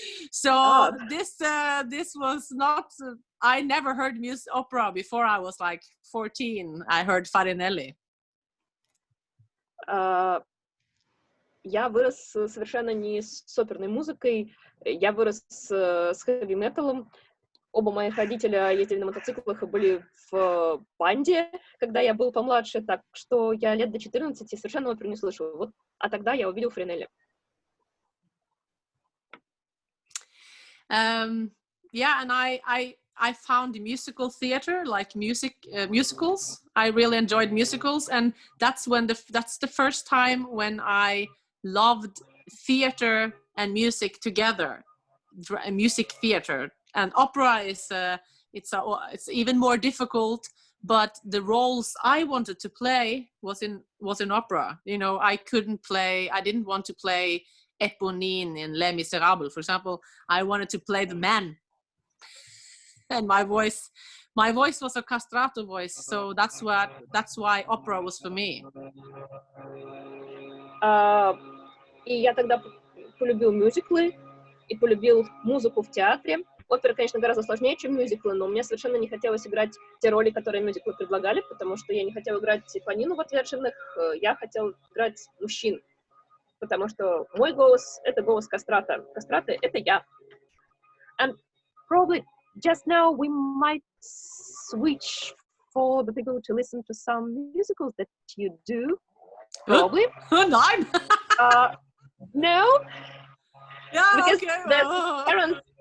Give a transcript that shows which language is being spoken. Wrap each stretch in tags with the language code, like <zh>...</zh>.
<en>So this was not. I never heard opera before I was like 14. I heard Farinelli.</en> <ru>Я вырос совершенно не с оперной музыкой. Я вырос с хэви-металом. Оба моих родителя ездили на мотоциклах и были в банде, когда я был помладше, так что я лет до 14 совершенно оперу не слышала. Вот, а тогда я увидел Фаринелли.</ru> <en>Yeah, and I found musical theater, like musicals. I really enjoyed musicals, and that's the first time when I loved theater and music together. Music theater. And opera is it's even more difficult, but the roles I wanted to play was in opera. You know, I didn't want to play Eponine in Les Miserables, for example. I wanted to play the man, and my voice was a castrato voice, so that's why opera was for me.</en> <ru>И я тогда полюбил мюзиклы и полюбил музыку в театре. оперы, конечно, гораздо сложнее, чем мюзиклы, но мне совершенно не хотелось играть те роли, которые мюзиклы предлагали, потому что я не хотела играть Панину в «Отверженных», я хотела играть мужчин, потому что мой голос — это голос кастрата. Кастраты — это я.</ru> <en>And probably just now we might switch for the people to listen to some musicals that you do. Probably. Nine. No. Yeah, Because okay.</en>